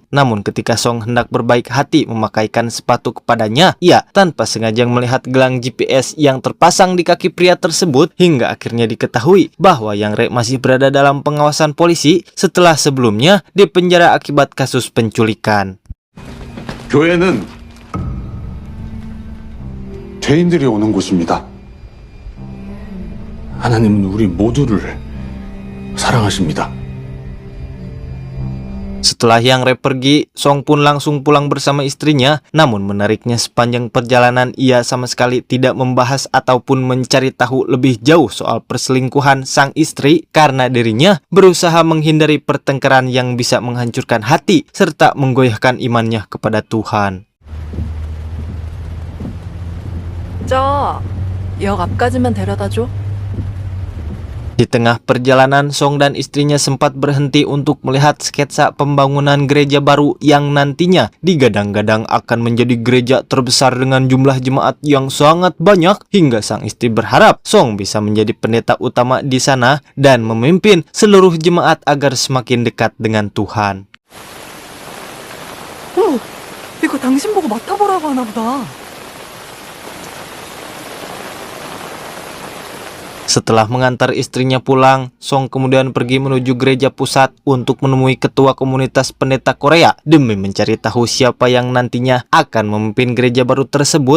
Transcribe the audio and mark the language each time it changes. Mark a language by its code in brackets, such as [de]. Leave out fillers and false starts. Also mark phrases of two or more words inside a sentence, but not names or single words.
[id] Namun ketika Song hendak berbaik hati memakaikan sepatu kepadanya, ia tanpa sengaja melihat gelang GPS yang terpasang di kaki pria tersebut hingga akhirnya diketahui bahwa Yang Re masih berada dalam pengawasan polisi setelah sebelumnya dipenjara akibat kasus penculikan. [ko] 교회는 죄인들이 오는 곳입니다. 하나님은 우리 모두를 사랑하십니다. [id] Setelah Yang Re pergi, Song pun langsung pulang bersama istrinya. Namun menariknya, sepanjang perjalanan ia sama sekali tidak membahas ataupun mencari tahu lebih jauh soal perselingkuhan sang istri karena dirinya berusaha menghindari pertengkaran yang bisa menghancurkan hati serta menggoyahkan imannya kepada Tuhan. [ko] 저 역 앞까지만 데려다줘. [id] Di tengah perjalanan, Song dan istrinya sempat berhenti untuk melihat sketsa pembangunan gereja baru yang nantinya digadang-gadang akan menjadi gereja terbesar dengan jumlah jemaat yang sangat banyak, hingga sang istri berharap Song bisa menjadi pendeta utama di sana dan memimpin seluruh jemaat agar semakin dekat dengan Tuhan. [ko] 이거 당신 보고 맡아보라고 하나 보다. [id] Setelah mengantar istrinya pulang, Song kemudian pergi menuju gereja pusat untuk menemui ketua komunitas pendeta Korea demi mencari tahu siapa yang nantinya akan memimpin gereja baru tersebut.